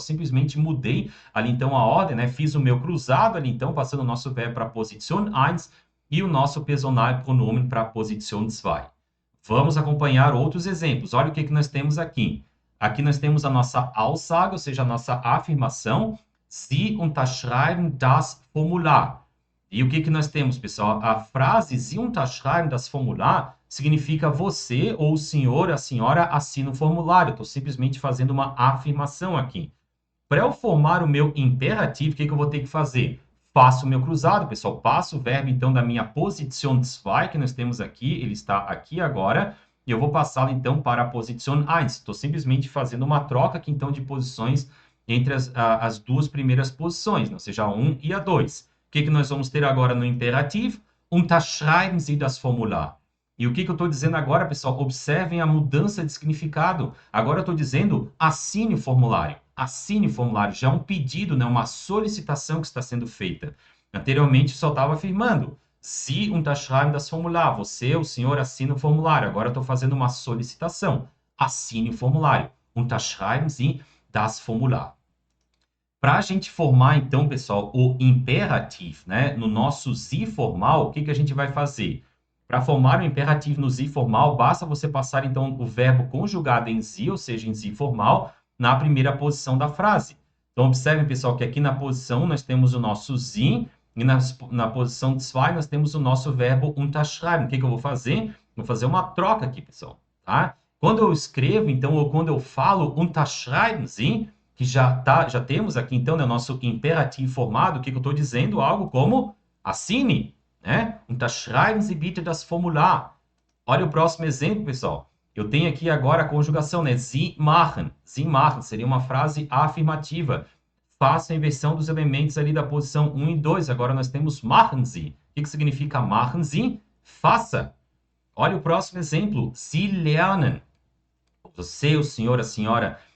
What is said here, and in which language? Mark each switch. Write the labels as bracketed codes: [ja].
[pt] Simplesmente mudei ali, então, a ordem, né? Fiz o meu cruzado ali, então, passando o nosso verbo para a posição 1 e o nosso personal pronomen para a posição 2. Vamos acompanhar outros exemplos. Olha o que nós temos aqui. Aqui nós temos a nossa Aussage, ou seja, a nossa afirmação. [de] Sie unterschreiben das Formular. [pt] E o que nós temos, pessoal? A frase [de] Sie unterschreiben das Formular [pt] significa você ou o senhor, a senhora assina o formulário. Estou simplesmente fazendo uma afirmação aqui. Para eu formar o meu imperativo, o que eu vou ter que fazer? Faço o meu cruzado, pessoal. Passo o verbo, então, da minha posição 2, que nós temos aqui. Ele está aqui agora. E eu vou passá-lo, então, para a posição 1. Estou simplesmente fazendo uma troca aqui, então, de posições entre as duas primeiras posições, ou seja, a 1 e a 2. O que nós vamos ter agora no imperativo? [de] Unterschreiben Sie das Formular. [pt] E o que eu estou dizendo agora, pessoal? Observem a mudança de significado. Agora eu estou dizendo assine o formulário. Assine o formulário. Já é um pedido, né? Uma solicitação que está sendo feita. Anteriormente só estava afirmando. [de] Sie unterschreiben das Formular. [pt] Você, o senhor, assina o formulário. Agora eu estou fazendo uma solicitação. Assine o formulário. [de] Unterschreiben Sie das Formular. [pt] Para a gente formar, então, pessoal, o imperativo, né? No nosso Sie formal, o que a gente vai fazer? Para formar o imperativo no Sie formal, basta você passar, então, o verbo conjugado em Sie, ou seja, em Sie formal, na primeira posição da frase. Então, observem, pessoal, que aqui na posição 1 nós temos o nosso Sie, e na posição 2 nós temos o nosso verbo unterschreiben. O que eu vou fazer? Vou fazer uma troca aqui, pessoal, tá? Quando eu escrevo, então, ou quando eu falo [de] unterschreiben Sie, [pt] que já temos aqui, então, né, o nosso imperativo formado, o que eu estou dizendo? Algo como assine, né? [de] Unterschreiben Sie bitte das Formular. [pt] Olha o próximo exemplo, pessoal. Eu tenho aqui agora a conjugação, né? [de] Sie machen. Sie machen [pt] seria uma frase afirmativa. Faça a inversão dos elementos ali da posição 1 e 2. Agora nós temos [de] machen Sie. [pt] O que significa machen Sie? Faça. Olha o próximo exemplo. [de] Sie lernen. [pt] Você, o senhor, a senhora,